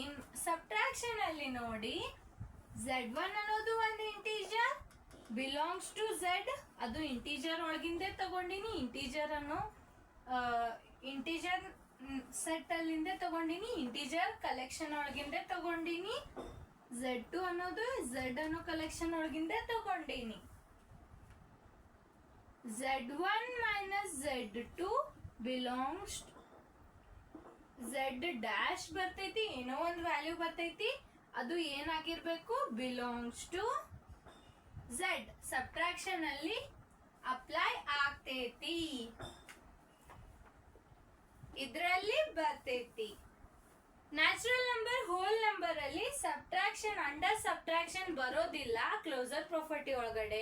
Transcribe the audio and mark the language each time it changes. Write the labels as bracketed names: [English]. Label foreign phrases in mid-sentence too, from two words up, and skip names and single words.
[Kannada] ಸಬ್ಟ್ರಾಕ್ಷನ್ ಅಲ್ಲಿ ನೋಡಿ, Z1 ಅನ್ನೋದು ಒಂದು ಇಂಟಿಜರ್, [English] belongs to Z. [Kannada] ಅದು ಇಂಟಿಜರ್ ಒಳಗಿಂದೆ ತಗೊಂಡಿನಿ. [English] integer set [Kannada] ಅಲ್ಲಿಂದ ತಗೊಂಡಿನಿ. [English] integer collection [Kannada] ಒಳಗಿಂದೆ ತಗೊಂಡಿನಿ. Z2 ಅನ್ನೋದು Z ಅನ್ನೋ ಕಲೆಕ್ಷನ್ ಒಳಗಿಂದೆ ತಗೊಂಡಿನಿ. [English] Z1 minus Z2 belongs Z [Kannada] ಡ್ಯಾಶ್ ಬರ್ತೈತಿ, ಏನೋ ಒಂದು ವ್ಯಾಲ್ಯೂ ಬರ್ತೈತಿ. ಅದು ಏನಾಗಿರ್ಬೇಕು? [English] belongs to Z. [Kannada] ಸಬ್ಟ್ರಾಕ್ಷನ್ ಅಲ್ಲಿ ಅಪ್ಲೈ ಆಗ್ತೈತಿ, ಇದ್ರಲ್ಲಿ ಬರ್ತೈತಿ. [English] natural number, whole number [Kannada] ಅಲ್ಲಿ [English] subtraction, under subtraction [Kannada] ಬರೋದಿಲ್ಲ [English] closure property [Kannada] ಒಳಗಡೆ.